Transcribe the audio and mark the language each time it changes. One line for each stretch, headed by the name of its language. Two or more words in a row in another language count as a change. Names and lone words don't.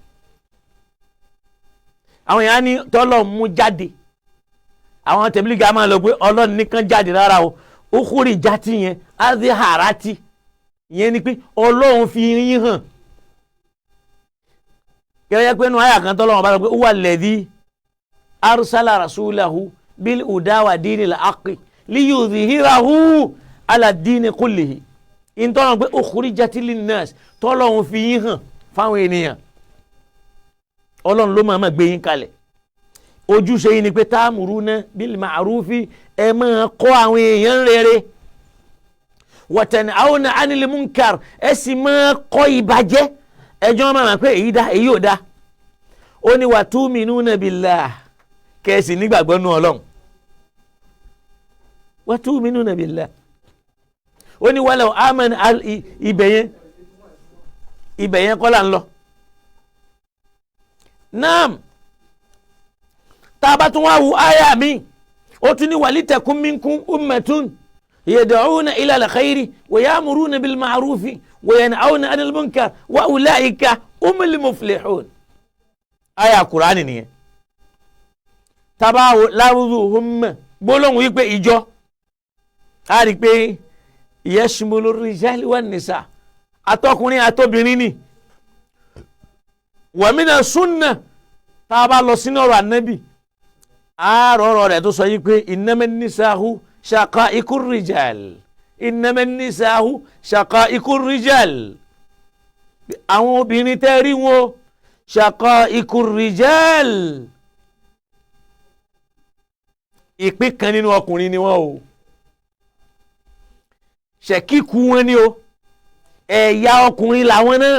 Yoruba: àwọn èèyàn ní tọ́lọ́ mú jáde, àwọn tẹ̀blígà máa lọ pé Ọlọ́run nìkan jáde rárá o. ukhrijat yẹn azharati, ìyẹn ni pé Ọlọ́run fi yín hàn. kẹ́rẹ́ pé inú àyà kan tọ́lọ́wọ́n bá lọ pé
Arabic: هو الذي أرسل رسوله بالهدى ودين الحق ليظهره على الدين كله.
Yoruba: ìtọ́nà pé
Arabic: أخرجت للناس,
Yoruba: tọ́lọ́run fi yín hàn fáwọn ènìyàn. Ọlọ́run ló máa gbé yín kalẹ̀. ojúṣe yín ni pé
Arabic: تأمرون بالمعروف,
Yoruba: ẹ máa kọ́ àwọn èèyàn rere.
Arabic: وتنهون عن المنكر,
Yoruba: ẹ sì máa kọ́ ìbàjẹ́. ẹjọ́ máa pé èyí dá èyí ò dá. ó ní
Arabic: وتؤمنون بالله,
Yoruba: kẹ́sì nígbàgbọ́ nú Ọlọ́run.
Arabic: وتؤمنون بالله.
Yoruba: ó ní
Arabic: ولو آمن
Yoruba: ibẹ̀ yẹn kọ́ là ń lọ.
Arabic: naam,
Yoruba: tá a bá tún wá wu àyà mi, ó tún ní
Arabic: ولتكن منكم أمة يدعون إلى الخير ويأمرون بالمعروف وينهون عن المنكر وأولئك هم المفلحون.
Yoruba: àyà Kùránì nìyẹn. tábà láwùjọ umma, gbólóhùn wípé ìjọ, a rí pé
Arabic: يشمل الرجال والنساء,
Yoruba: àtọkùnrin àtobìnrin ni.
Arabic: ومن السنة,
Yoruba: tá a bá lọ sínú ọ̀rọ̀ ànábì, àárọ̀ rẹ̀ tó sọ yìí pé
Arabic: إنما النساء شقائق الرجال, إنما النساء شقائق الرجال.
Yoruba: àwọn obìnrin tẹ́ rí wọn
Arabic: شقائق الرجال,
Yoruba: ìpín kan nínú ọkùnrin ni wọ́n o. ṣẹ̀kíkù wọn ni o, ẹ̀yà ọkùnrin làwọn náà.